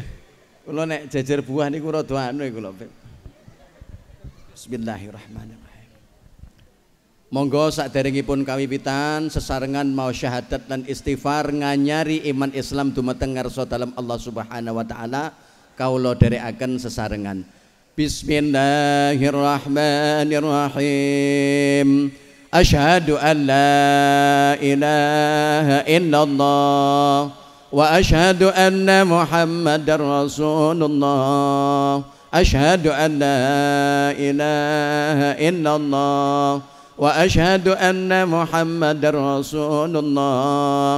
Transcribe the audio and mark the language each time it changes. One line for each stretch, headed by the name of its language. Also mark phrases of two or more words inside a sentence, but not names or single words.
Javanese: Kula nek jejer buah niku rada anu kula Beb. Bismillahirrahmanirrahim. Monggo saderengipun kawiwitan sesarengan mau syahadat dan istighfar nganyari iman Islam dumateng ngarsa dalem Allah
Arabic: سبحانه وتعالى
Javanese: kawula dherekaken sesarengan.
Arabic: Bismillahirrahmanirrahim. أشهد أن لا إله إلا الله وأشهد أن محمدا رسول الله. أشهد أن لا إله إلا الله وأشهد أن محمدا رسول الله.